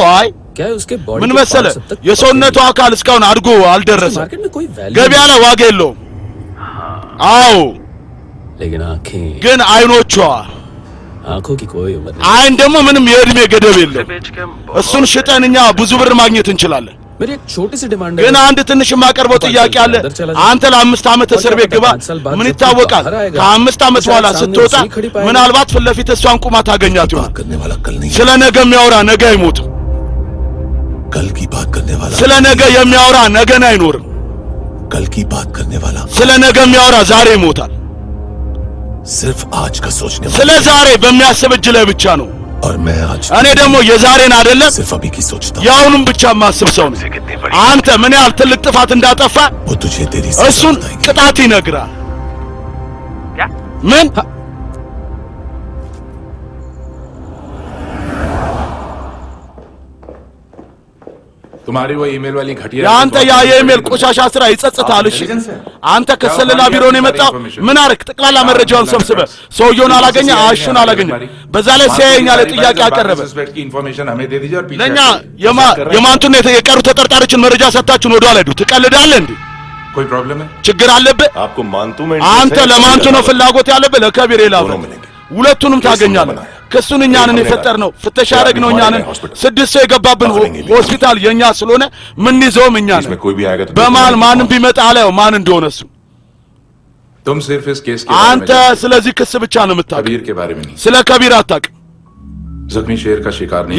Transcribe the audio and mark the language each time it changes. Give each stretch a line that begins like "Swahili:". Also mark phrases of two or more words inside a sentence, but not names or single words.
Amharic: አይ ምን መሰለህ የሰውነቱ አካል እስካሁን አድጎ አልደረሰም። ገበያ ላይ ዋጋ የለውም። አዎ ግን አይኖቿ አይን ደግሞ ምንም የእድሜ ገደብ የለም። እሱን ሽጠን እኛ ብዙ ብር ማግኘት እንችላለን። ግን አንድ ትንሽ የማቀርበው ጥያቄ አለ። አንተ ለ5 ዓመት እስር ቤት ግባ፣ ምን ይታወቃል? ከ5 ዓመት በኋላ ስትወጣ ምናልባት ፊት ለፊት እሷን ቁማ ታገኛት ይሆናል። ስለ ነገ የሚያወራ ነገ አይሞትም። ስለ ነገ የሚያወራ ነገን አይኖርም። ስለ ነገ የሚያወራ ዛሬ ይሞታል።
Hindi: सिर्फ आज का सोचने
Amharic: ስለ ዛሬ በሚያስብ እጅ ላይ ብቻ ነው። እኔ ደግሞ የዛሬን አይደለም
Hindi: सिर्फ अभी की सोचता
Amharic: ያውንም ብቻ ማስብ ሰው ነኝ። አንተ ምን ያህል ትልቅ ጥፋት እንዳጠፋ እሱን ቅጣት ይነግራል። ምን
Hindi: तुम्हारी वो ईमेल वाली घटिया
Amharic: ያንተ ያ የኢሜል ቆሻሻ ስራ ይጸጽታል። እሺ አንተ ከሰለላ ቢሮ ነው የመጣው። ምን አረክ? ጠቅላላ መረጃውን ሰብስበ ሰውየውን አላገኘ፣ አሹን አላገኘ። በዛ ላይ ሲያየኛ ለጥያቄ አቀረበ። ለኛ የማንቱን የቀሩ ተጠርጣሪዎችን መረጃ ሰጣችሁን ወደ ኋላ ሄዱ። ትቀልዳለህ እንዴ?
Hindi: कोई प्रॉब्लम है?
Amharic: ችግር አለብህ?
Hindi: आपको मानतू में
Amharic: አንተ ለማንቱ ነው ፍላጎት ያለብህ? ለከቢር ይላል። ሁለቱንም ታገኛለህ። ክሱን እኛንን የፈጠርነው ፍተሻ ያደረግነው እኛንን። 6 ሰው የገባብን ሆስፒታል የኛ ስለሆነ ምን ይዘውም እኛንን። በማል ማንም ቢመጣ አላየው ማን እንደሆነ እሱ።
Hindi: तुम सिर्फ इस केस के
Amharic: አንተ ስለዚህ ክስ ብቻ ነው የምታውቀው።
Hindi: कबीर के बारे में नहीं।
Amharic: ስለ ከቢር አታውቅም።
Hindi: जख्मी शेर का शिकार नहीं।